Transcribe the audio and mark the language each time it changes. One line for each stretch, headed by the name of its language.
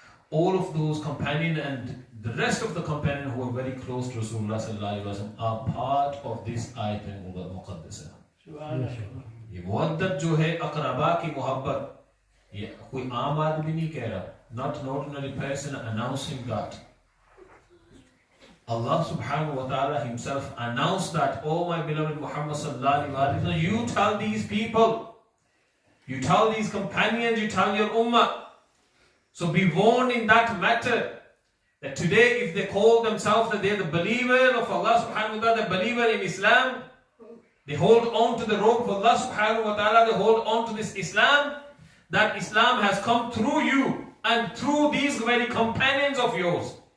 English: All of those companions and the rest of the companions who are very close to Rasulullah sallallahu alaihi wasallam are part of this ayat al-muqaddasa.
Hindi: ये मुवद्दत जो है अक़रबा की मोहब्बत, ये कोई आम आदमी नहीं कह रहा,
English: not an ordinary person announcing that. Allah subhanahu wa ta'ala himself announced that, oh my beloved Muhammad sallallahu alaihi wasallam, you tell these people, you tell these companions, you tell your ummah. So be warned in that matter, that today if they call themselves that they are the believer of Allah subhanahu wa ta'ala, the believer in Islam, they hold on to the rope of Allah subhanahu wa ta'ala, they hold on to this Islam, that Islam has come through you and through these very companions of yours.